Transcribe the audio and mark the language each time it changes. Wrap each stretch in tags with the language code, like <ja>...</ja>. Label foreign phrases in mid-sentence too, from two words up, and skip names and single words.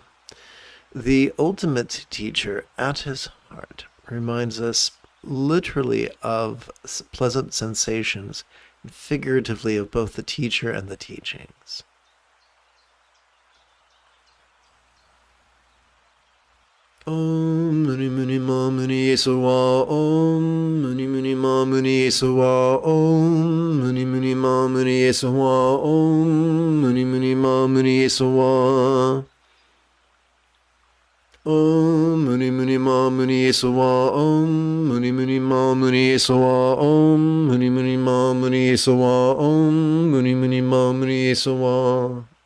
<en>The ultimate teacher at his heart reminds us literally of pleasant sensations, figuratively of both the teacher and the teachings.</en> <sa>Om Muni Muni Ma Muni Yesuwa Om Muni Muni Ma Muni Yesuwa Om Muni Muni Ma Muni Yesuwa Om Muni Muni Ma Muni Yesuwa Om Muni Muni Ma Muni Yesuwa Om Muni Muni Ma Muni Yesuwa Om Muni Muni Ma Muni Yesuwa Om Muni Muni Ma Muni Yesuwa</sa>